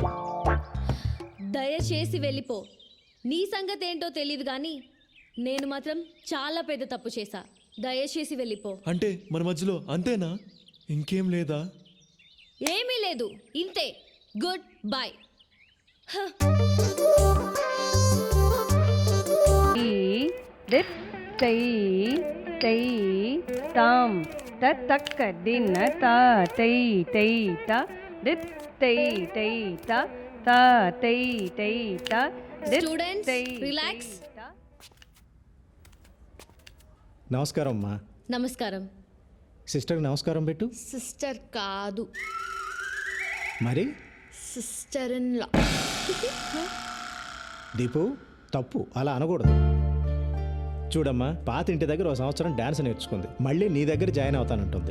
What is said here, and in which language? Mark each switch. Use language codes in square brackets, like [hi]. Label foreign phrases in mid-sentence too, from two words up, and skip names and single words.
[te] దయచేసి వెళ్ళిపో. నీ సంగతి ఏంటో తెలియదు కానీ నేను మాత్రం చాలా పెద్ద తప్పు చేశా. దయచేసి వెళ్ళిపో. అంటే మన మధ్యలో అంతేనా? ఇంకేం లేదా? ఏమీ లేదు, ఇంతే. [en] good bye. दित तै तै ताम तक दिन ता तै तै ता दित तै तै ता ता तै तै ता दित Students, तै relax. ता। [te] నమస్కారం అమ్మా. నమస్కారం. సిస్టర్కి నమస్కారం పెట్టు. సిస్టర్ కాదు, మరి [en] sister in law. [te] దీపు, తప్పు అలా అనకూడదు. చూడమ్మా, పాత ఇంటి దగ్గర 1 సంవత్సరం డాన్స్ నేర్చుకుంది, మళ్ళీ నీ దగ్గర జాయిన్ అవుతానంటుంది.